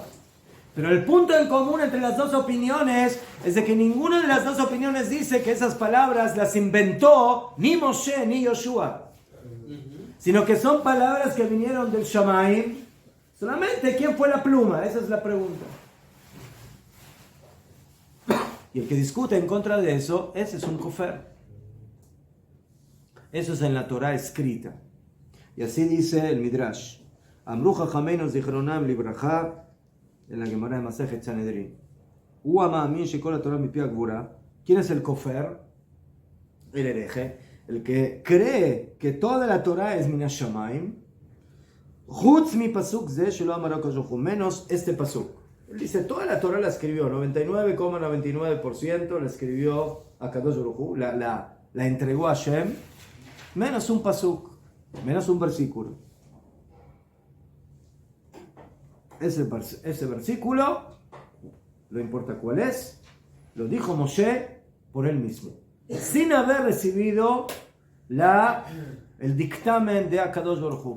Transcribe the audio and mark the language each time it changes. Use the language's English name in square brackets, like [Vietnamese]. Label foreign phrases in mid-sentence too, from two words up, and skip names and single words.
[Spanish] Pero el punto en común entre las 2 opiniones es de que ninguna de las 2 opiniones dice que esas palabras las inventó ni Moshe ni Yoshua, sino que son palabras que vinieron del Shamayim. Solamente, ¿quién fue la pluma? Esa es la pregunta. Y el que discute en contra de eso, ese es un kofer. Eso es en la Torah escrita. Y así dice el Midrash. [Hebrew] אמרו חכמינו זכרונם לברכה, [Spanish] en la Gemara de Masejet Sanedrin. ¿Quién es el kofer? El hereje. El que cree que toda la Torah es [Hebrew] מן השמים, חוץ מפסוק זה שלא אמר הקדוש ברוך הוא, [Spanish] menos este pasuk. Él dice, toda la Torah la escribió, 99,99% la escribió [Hebrew] הקדוש ברוך הוא, [Spanish] la entregó a Hashem, menos un pasuk, menos un versículo. Ese versículo, no importa cuál es, lo dijo Moshe por él mismo, sin haber recibido el dictamen de [Hebrew] הקדוש ברוך הוא.